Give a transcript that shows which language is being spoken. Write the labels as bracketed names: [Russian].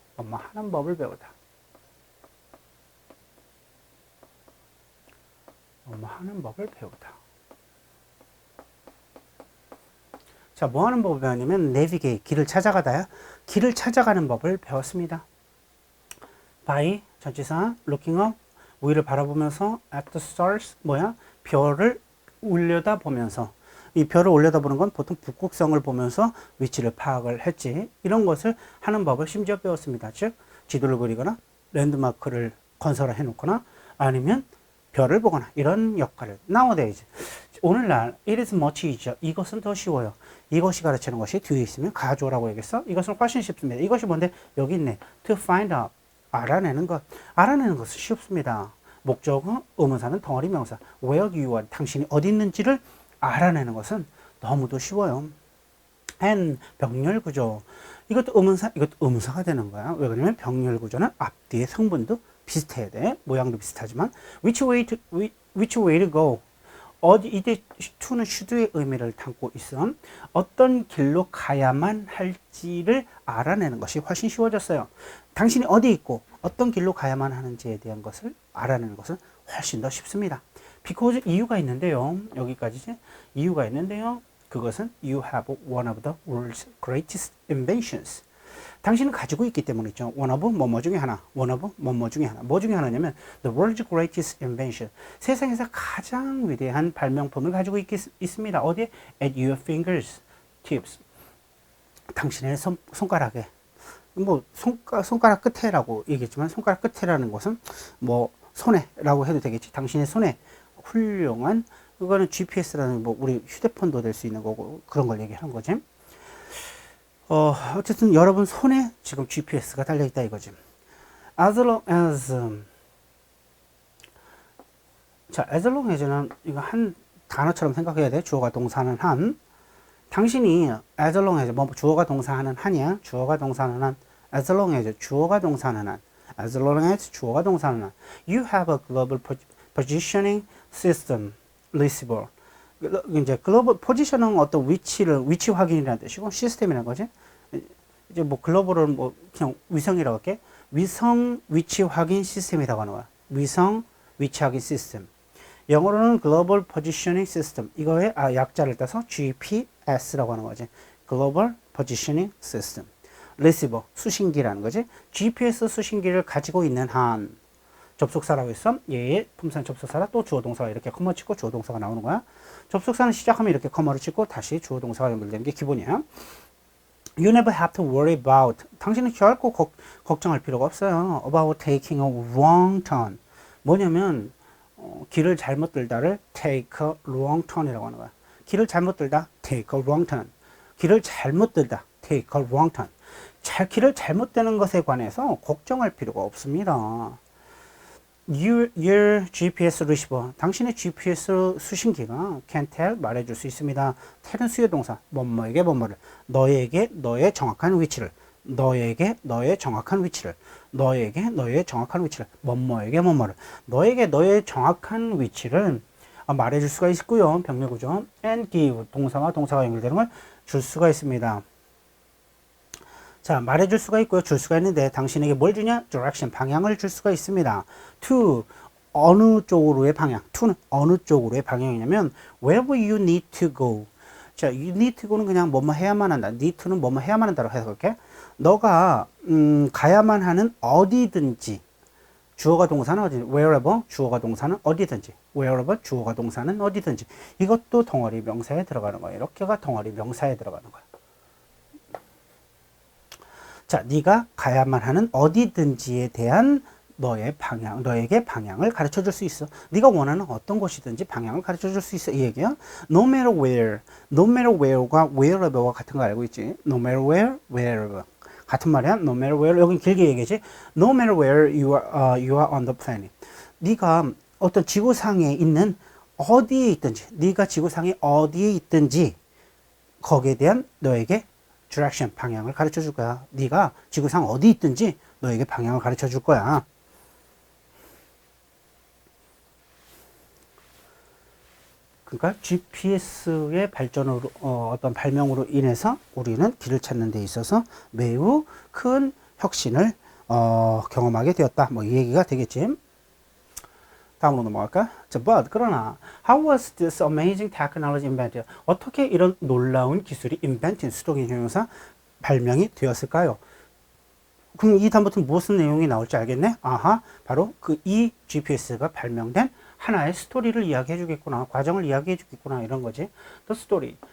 [Korean] 뭐뭐 하는 법을 배우다. 뭐뭐 하는 법을 배우다. 자, 뭐 하는 법을 배우냐면 navigate, 길을 찾아가다야. 길을 찾아가는 법을 배웠습니다. [English] by, 전치사, looking up, [Korean] 위를 바라보면서 [English] at the stars, [Korean] 별을 올려다보면서. 이 별을 올려다보는 건 보통 북극성을 보면서 위치를 파악을 했지. 이런 것을 하는 법을 심지어 배웠습니다. 즉 지도를 그리거나 랜드마크를 건설해 놓거나 아니면 별을 보거나 이런 역할을. [English] Nowadays, [Korean] 오늘날 [English] it is much easier. [Korean] 이것은 더 쉬워요. 이것이 가르치는 것이 뒤에 있으면 가져오라고 얘기했어. 이것은 훨씬 쉽습니다. 이것이 뭔데? 여기 있네. [English] To find out, [Korean] 알아내는 것은 쉽습니다. 목적어, 의문사는 덩어리 명사. [English] where you are, [Korean] 당신이 어디 있는지를 알아내는 것은 너무도 쉬워요. and 병렬 구조. 이것도 의문사가 되는 거야. 왜 그러냐면 병렬 구조는 앞뒤의 성분도 비슷해야 돼. 모양도 비슷하지만 [English] which way to go. [Korean] 어디 이때 to는 should의 의미를 담고 있어. 어떤 길로 가야만 할지를 알아내는 것이 훨씬 쉬워졌어요. 당신이 어디 있고 어떤 길로 가야만 하는지에 대한 것을 알아내는 것은 훨씬 더 쉽습니다. because 이유가 있는데요. 여기까지지. 이유가 있는데요. 그것은 [English] you have one of the world's greatest inventions. [Korean] 당신은 가지고 있기 때문이죠. [English] one of [Korean] 뭐뭐 중에 하나. one of 뭐뭐 중에 하나. 뭐 중에 하나냐면 [English] the world's greatest invention. [Korean] 세상에서 가장 위대한 발명품을 가지고 있습니다. 어디에? [English] at your fingers tips. [Korean] 당신의 손가락에. 뭐 손가락 끝에라고 얘기했지만 손가락 끝에라는 것은 뭐 손에라고 해도 되겠지. 당신의 손에 훌륭한 그거는 GPS라는 뭐 우리 휴대폰도 될 수 있는 거고 그런 걸 얘기하는 거지. 어쨌든 여러분 손에 지금 GPS가 달려 있다 이거지. [English] As long as [Korean] 자, as long as는 이거 한 단어처럼 생각해야 돼. 주어가 동사는 한. 당신이 [English] as long as [Korean] 뭐 주어가 동사하는 한이야. 주어가 동사는 한. [English] as long as [Korean] 주어가 동사는 한. as long as 주어가 동사는 한. [English] You have a global positioning system receiver. [Korean] 이제 글로벌 포지셔닝 어떤 위치 확인이라는 뜻이고 시스템이라는 거지. 이제 뭐 글로벌은 뭐 그냥 위성이라고 할게. 위성 위치 확인 시스템이라고 하는 거야. 위성 위치 확인 시스템. 영어로는 글로벌 포지셔닝 시스템. 이거의 약자를 따서 GPS라고 하는 거지. 글로벌 포지셔닝 시스템. 리시버 수신기라는 거지. GPS 수신기를 가지고 있는 한 접속사라고 있어. 얘의 품사는 접속사라 또 주어 동사가 이렇게 커머 치고 주어 동사가 나오는 거야. 접속사는 시작하면 이렇게 커머를 치고 다시 주어 동사가 연결되는 게 기본이야. [English] You never have to worry about. [Korean] 당신은 결코 걱정할 필요가 없어요. [English] About taking a wrong turn. [Korean] 뭐냐면 길을 잘못 들다를 [English] take a wrong turn [Korean] 이라고 하는 거야. 길을 잘못 들다 [English] take a wrong turn. [Korean] 길을 잘못 들다 take a wrong turn. 길을 잘못 되는 것에 관해서 걱정할 필요가 없습니다. [English] Your GPS receiver. [Korean] 당신의 GPS 수신기가 [English] can tell [Korean] 말해줄 수 있습니다. tell은 수요 동사. 뭐뭐에게 뭐뭐를. 너에게 너의 정확한 위치를. 너에게 너의 정확한 위치를. 너에게 너의 정확한 위치를. 뭐뭐에게 뭐뭐를. 너에게 너의 정확한 위치를 말해줄 수가 있고요. 병렬구조. [English] and give [Korean] 동사와 동사가 연결되는 걸 줄 수가 있습니다. 자, 말해줄 수가 있고요. 줄 수가 있는데 당신에게 뭘 주냐? direction, 방향을 줄 수가 있습니다. to, 어느 쪽으로의 방향. to는 어느 쪽으로의 방향이냐면 [English] wherever you need to go. [Korean] 자, [English] you need to go [Korean] 는 그냥 뭐뭐 해야만 한다. need to는 뭐뭐 해야만 한다로 해석할게. 너가 가야만 하는 어디든지. 주어가 동사는 어디든지. wherever, 주어가 동사는 어디든지. wherever, 주어가 동사는 어디든지. 이것도 덩어리 명사에 들어가는 거야. 이렇게가 덩어리 명사에 들어가는 거야. 자, 네가 가야만 하는 어디든지에 대한 너의 방향, 너에게 방향을 가르쳐 줄 수 있어. 네가 원하는 어떤 곳이든지 방향을 가르쳐 줄 수 있어. 이 얘기야. [English] No matter where. No matter where [Korean] 가 wherever와 같은 거 알고 있지? [English] No matter where, wherever. [Korean] 같은 말이야. [English] No matter where. [Korean] 여긴 길게 얘기하지. [English] No matter where you are on the planet. [Korean] 네가 어떤 지구상에 있는 어디에 있든지, 네가 지구상에 어디에 있든지 거기에 대한 너에게 direction, 방향을 가르쳐 줄 거야. 네가 지구상 어디 있든지 너에게 방향을 가르쳐 줄 거야. 그러니까 GPS의 발전으로 어떤 발명으로 인해서 우리는 길을 찾는 데 있어서 매우 큰 혁신을 경험하게 되었다. 뭐 이 얘기가 되겠지. 다음으로 넘어갈까? [English] 자, but [Korean] 그러나 [English] how was this amazing technology invented? [Korean] 어떻게 이런 놀라운 기술이 invented, 수동의 형용사 발명이 되었을까요? 그럼 이 다음부터 무슨 내용이 나올지 알겠네? 아하, 바로 그 이 GPS가 발명된 하나의 스토리를 이야기해 주겠구나, 과정을 이야기해 주겠구나, 이런 거지. [English] The story.